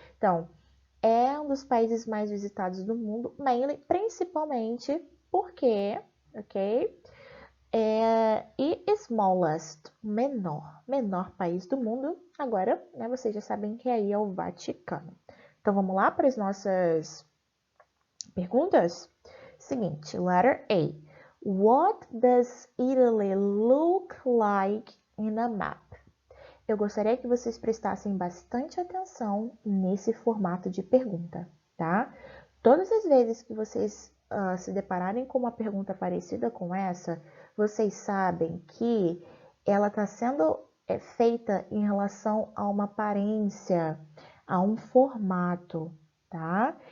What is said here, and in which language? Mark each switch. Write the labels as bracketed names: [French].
[Portuguese] Então, é um dos países mais visitados do mundo, mainly, principalmente porque, ok? E smallest, menor país do mundo. Agora, né, vocês já sabem que aí é o Vaticano. Então, vamos lá para as nossas perguntas? Seguinte, letter A. [English] What does Italy look like in a map? [Portuguese] Eu gostaria que vocês prestassem bastante atenção nesse formato de pergunta, tá? Todas as vezes que vocês se depararem com uma pergunta parecida com essa, vocês sabem que ela está sendo feita em relação a uma aparência, a um formato, tá?